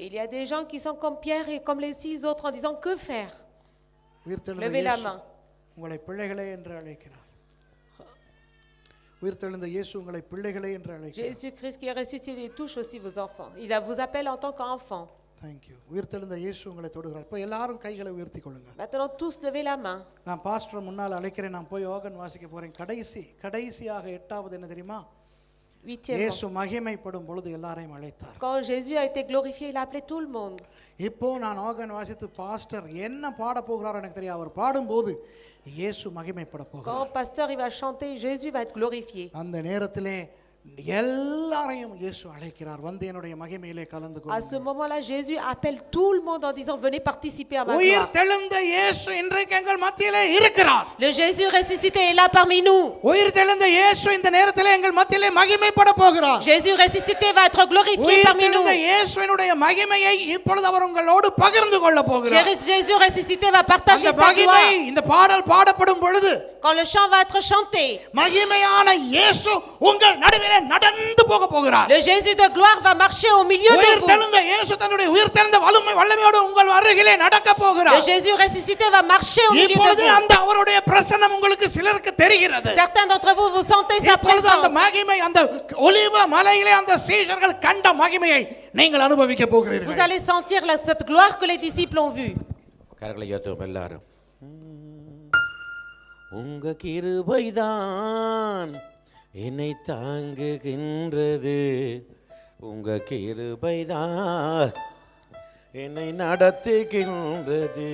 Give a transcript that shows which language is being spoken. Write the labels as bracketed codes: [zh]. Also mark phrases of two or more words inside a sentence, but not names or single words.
[fr] Il y a des gens qui sont comme Pierre et comme les 6 autres en disant que faire. Levez la main. [ta] உங்களை பிள்ளைகளே என்று அழைக்கிறார். உயிர்த்தெழுந்த இயேசு உங்களை பிள்ளைகளே என்று அழைக்கிறார். [fr] Jésus-Christ qui est ressuscité touche aussi vos enfants. Il vous appelle en tant qu'enfant. [en] Thank you. [ta] உயிர்த்தெழுந்த இயேசு உங்களை தொடுகிறார். இப்போ எல்லாரும் கைகளை உயர்த்தி கொள்ளுங்க. [fr] Maintenant tous levez la main. [ta] நான் பாஸ்டர் முன்னால் அழைக்கிறேன். நான் போய் ஆர்கன் வாசிக்க போறேன். கடைசியாக 8வது என்ன தெரியுமா? இயேசு மகிமைப்படும் பொழுது எல்லாரையும் அழைத்தார். [fr] Quand Jésus a été glorifié, il a appelé tout le monde. [ta] இப்போ நான் ஆர்கன் வாசித்து பாஸ்டர் என்ன பாட போகிறாரோ எனக்கு தெரியாது. அவர் பாடும்போது இயேசு மகிமைப்பட போகிறார். [fr] Quand pasteur il va chanter, Jésus va être glorifié. [ta] அந்த நேரத்திலே எல்லாரையும் இயேசு அழைக்கிறார். வந்து என்னுடைய மகிமையிலே கலந்து கொள்ளுங்கள். [fr] À ce moment-là, Jésus appelle tout le monde en disant venez participer à ma gloire. [ta] உயிர்த்தெழுந்த இயேசு இன்றைக்கு எங்கள் மத்தியிலே இருக்கிறார். [fr] Le Jésus ressuscité est là parmi nous. [ta] உயிர்த்தெழுந்த இயேசு இந்த நேரத்திலே எங்கள் மத்தியிலே மகிமைப்பட போகிறார். [fr] Jésus ressuscité va être glorifié parmi nous. [ta] உயிர்த்தெழுந்த இயேசுவினுடைய மகிமையை இப்பொழுது அவர் உங்களோடு பகிர்ந்து கொள்ள போகிறார். [fr] Jésus ressuscité va partager [ta] அந்த [fr] sa [ta] மகிமை [fr] gloire. [ta] இந்த பாடல் பாடப்படும் பொழுது [fr] Quand le chant va être chanté, [ta] மகிமையான இயேசு உங்கள் நடுவிலே நடந்து போக போகிறார். [fr] le Jésus de gloire va marcher au milieu de vous. [ta] உயிர்த்தெழுந்த இயேசு தன்னுடைய உயிர்த்தெழுந்த வல்லமையோடு உங்கள் அருகிலே நடக்க போகிறார். [fr] Le Jésus ressuscité va marcher au milieu de [ta] இப்பொழுது [fr] vous. [ta] அந்த அவருடைய பிரசன்னம் உங்களுக்கு சிலருக்கு தெரிகிறது. [fr] Certains d'entre vous vous sentez sa [ta] இப்பொழுது அந்த [fr] présence. [ta] மகிமை அந்த ஒலிவ மலையிலே அந்த சீஷர்கள் கண்ட மகிமையை நீங்கள் அனுபவிக்க [fr] Vous [ta] போகிறீர்கள். [fr] allez sentir cette gloire que les disciples ont vue. [ta] கரங்களை ஏற்றுவோம் எல்லாரும். உங்க கிருபைதான் என்னை தாங்குகின்றது, உங்க கிருபைதான் என்னை நடத்துகின்றது.